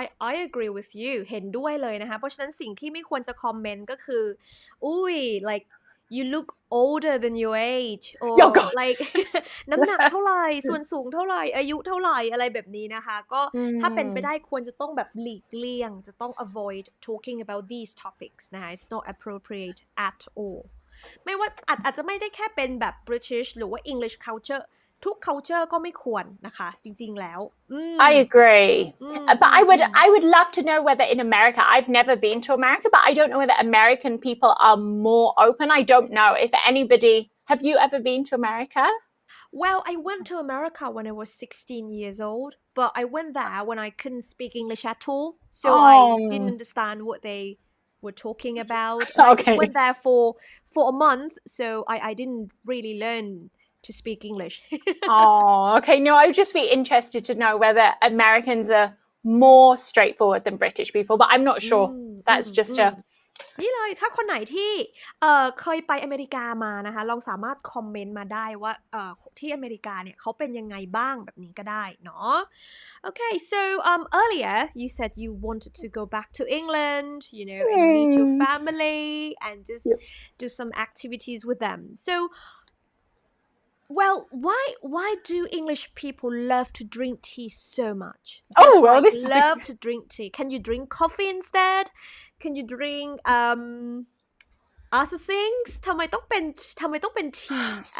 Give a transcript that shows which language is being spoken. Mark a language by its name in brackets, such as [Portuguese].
[English] I agree with you [Thai] เห็นด้วยเลยนะคะเพราะฉะนั้นสิ่งที่ไม่ควรจะคอมเมนต์ก็คืออุ้ย [English] like you look older than your age or like [Thai] น้ำหนักเท่าไหร่ส่วนสูงเท่าไหร่อายุเท่าไหร่อะไรแบบนี้นะคะก็ถ้าเป็นไปได้ควรจะต้องแบบหลีกเลี่ยงจะต้อง [English] avoid talking about these topics [Thai] นะคะ [English] it's not appropriate at all [Thai] ไม่ว่าอาจจะไม่ได้แค่เป็นแบบ British หรือว่า English culture ทุก culture ก็ไม่ควรนะคะจริงๆแล้ว [English] I agree but I would love to know whether in America I've never been to America but I don't know whether American people are more open I don't know if anybody have you ever been to America Well, I went to America when I was 16 years old, but I went there when I couldn't speak English at all, so I didn't understand what they were talking about, and I just Okay. went there for a month, so I didn't really learn to speak English. Oh, okay. No, I would just be interested to know whether Americans are more straightforward than British people, but I'm not sure. That's just a [Thai] นี่เลยถ้าคนไหนที่เคยไปอเมริกามานะคะลองสามารถคอมเมนต์มาได้ว่าที่อเมริกาเนี่ยเขาเป็นยังไงบ้างแบบนี้ก็ได้เนาะ [English] Okay, so earlier you said you wanted to go back to England, you know, and meet your family and just do some activities with them. So well, why do English people love to drink tea so much? Just this is love to drink tea. Can you drink coffee instead? Can you drink other things? [Thai] ทำไมต้องเป็น tea?